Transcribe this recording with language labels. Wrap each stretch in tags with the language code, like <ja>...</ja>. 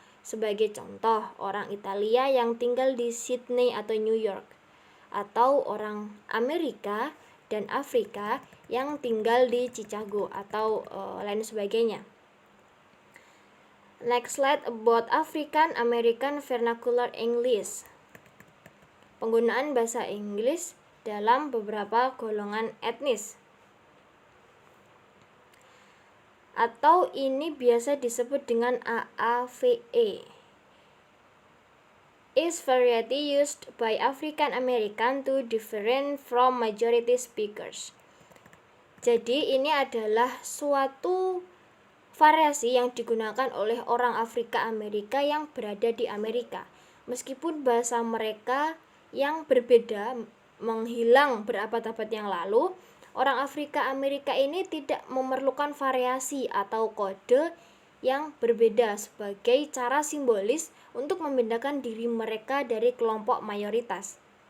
<id>Sebagai contoh, orang Italia yang tinggal di Sydney atau New York, atau orang Amerika dan Afrika yang tinggal di Chicago atau lain sebagainya.</id> <en>Next slide about African American Vernacular English.</en> <id>Penggunaan bahasa Inggris dalam beberapa golongan etnis. Atau ini biasa disebut dengan AAVE.</id> <en>Is variety used by African American to different from majority speakers.</en> <id>Jadi ini adalah suatu variasi yang digunakan oleh orang Afrika Amerika yang berada di Amerika. Meskipun bahasa mereka yang berbeda menghilang berabad-abad yang lalu, orang Afrika Amerika ini tidak memerlukan variasi atau kode yang berbeda sebagai cara simbolis untuk membedakan diri mereka dari kelompok mayoritas.</id>